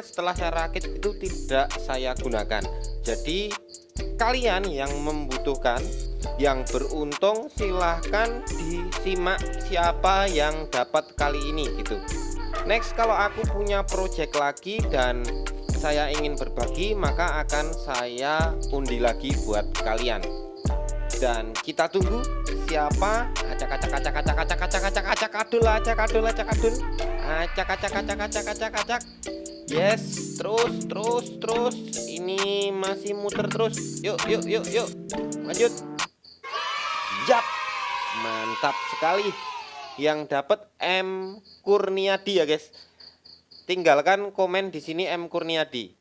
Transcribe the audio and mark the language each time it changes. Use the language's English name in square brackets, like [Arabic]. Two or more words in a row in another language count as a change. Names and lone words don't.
[Indonesian] Setelah saya rakit itu tidak saya gunakan. Jadi kalian yang membutuhkan, yang beruntung, silahkan disimak siapa yang dapat kali ini gitu. Next, kalau aku punya project lagi dan saya ingin berbagi, maka akan saya undi lagi buat kalian. Dan kita tunggu siapa. Acak acak acak acak acak acak acak acak adul, acak adul, acak adul, acak acak acak acak acak acak. Yes, terus ini masih muter terus. Yuk lanjut. Yap, mantap sekali. Yang dapat M Kurniadi ya, guys. Tinggalkan komen di sini M Kurniadi.